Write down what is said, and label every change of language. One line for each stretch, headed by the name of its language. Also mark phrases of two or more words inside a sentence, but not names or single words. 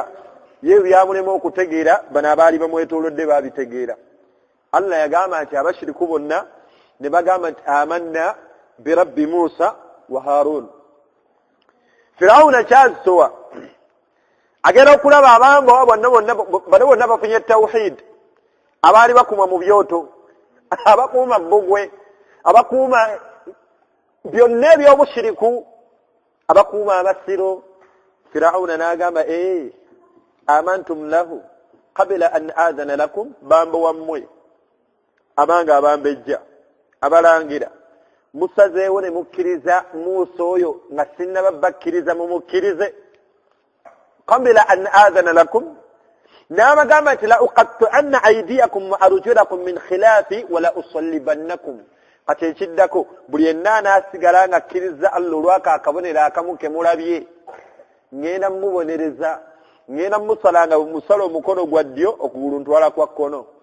Ganda: ye byamulema okutegeera bano abaali bamwetoolodde baabitegeera Allah yagamba nti abashiriku bonna ne bagamba nti
Arabic: آمنا برب موسى وهارون
Ganda: Firawuna kyazitowa agenda okulaba abambowa bano bonna bafunye tawhid abaali bakuma mu byoto abakuuma bbugwe abakuuma byonna ebyobushiriku abakuuma amasiro Firawuna n'agamba
Arabic: آمنتم له قبل أن آذن لكم
Ganda: bambo wammwe abanga abambejja abalangira musazeewo ne mukkiriza Musa oyo nga sinnaba bakkiriza mumukkirize
Arabic: قبل أن آذن لكم
Ganda: n'abagamba nti
Arabic: لأقطعن أيديكم وأرجلكم من خلاف ولأصلبنكم
Ganda: kati ekiddako buli yenna anaasigala nga akkiriza Allah olwaka akabonero akamu ke mulabye ngenda mubonereza ngenda musalanga musala omukono gwa ddyo okugulu ntwala kwa kkono